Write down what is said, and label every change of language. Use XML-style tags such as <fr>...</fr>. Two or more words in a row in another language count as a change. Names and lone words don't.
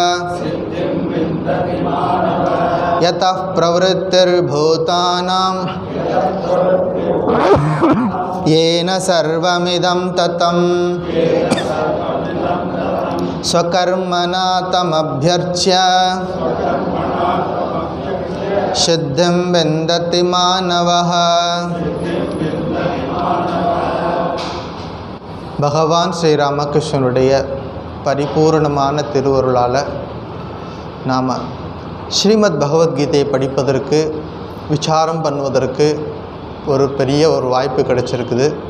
<sa>यतः प्रवृत्तिर्भूतानां येन सर्वमिदं ततं स्वकर्मणा तमभ्यर्च्य सिद्धिं विन्दति मानवः।</sa> <ta>பகவான் ஸ்ரீராமகிருஷ்ணனுடைய பரிபூர்ணமான திருவருளால் நாம் ஸ்ரீமத் பகவத்கீதையை படிப்பதற்கு விசாரம் பண்ணுவதற்கு ஒரு பெரிய வாய்ப்பு கிடைச்சிருக்குது.</ta>